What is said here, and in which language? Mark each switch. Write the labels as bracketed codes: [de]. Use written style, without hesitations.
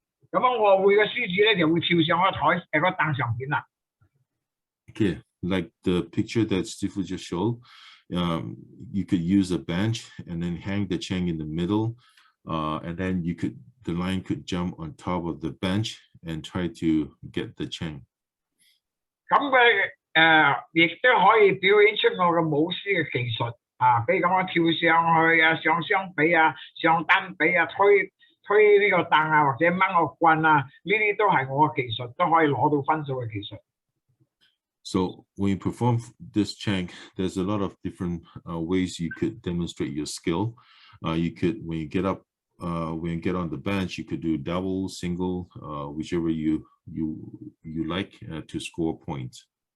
[yue] 咁樣我會嘅獅子咧就會跳上個台個凳上邊啦。 [en] Okay, like the picture that Steve just showed, you could use a bench and then hang the chain in the middle, and then the lion could jump on top of the bench and try to get the chain. [yue] 咁佢亦都可以表演出我嘅舞獅嘅技術啊，比如講我跳上去啊，上雙臂啊，上單臂啊，推呢個凳啊，或者掹個棍啊，呢啲都係我嘅技術，都可以攞到分數嘅技術。 [en] So when you perform this chain, there's a lot of different ways you could demonstrate your skill. You could, when you get on the bench, you could do double, single, whichever you like to score points.